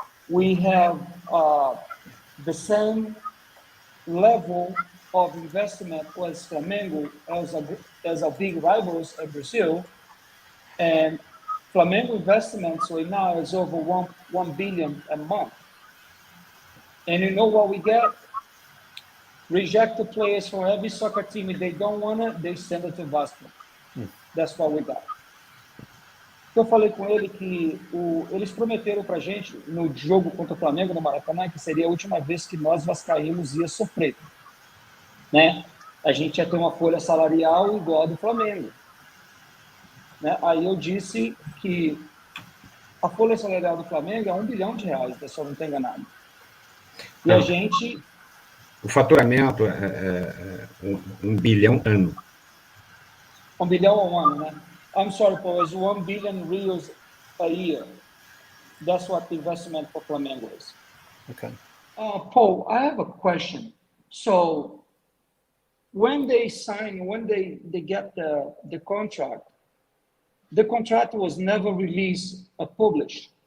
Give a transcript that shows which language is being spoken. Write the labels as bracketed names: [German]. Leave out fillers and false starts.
[English] We have the same level of investment as Flamengo, as a big rivals in Brazil, and Flamengo investments right now is over 1 billion a month. And you know what we get? Rejected players from every soccer team. If they don't want it, they send it to Vasco. That's what we got. [Portuguese] Eu falei com ele que eles prometeram pra gente no jogo contra o Flamengo no Maracanã que seria a última vez que nós vascaínos ia sofrer, né? A gente ia ter uma folha salarial igual a do Flamengo, né? Aí eu disse que a folha salarial do Flamengo é R$1 bilhão, se eu não estou enganado. E a gente... O faturamento é 1 bilhão ano. 1 bilhão ao ano, né? [English] I'm sorry, Paul, it's 1 billion reals a year. That's what the investment for Flamengo is. Okay. Paul, I have a question. So when they sign, when they get the contract was never released or published.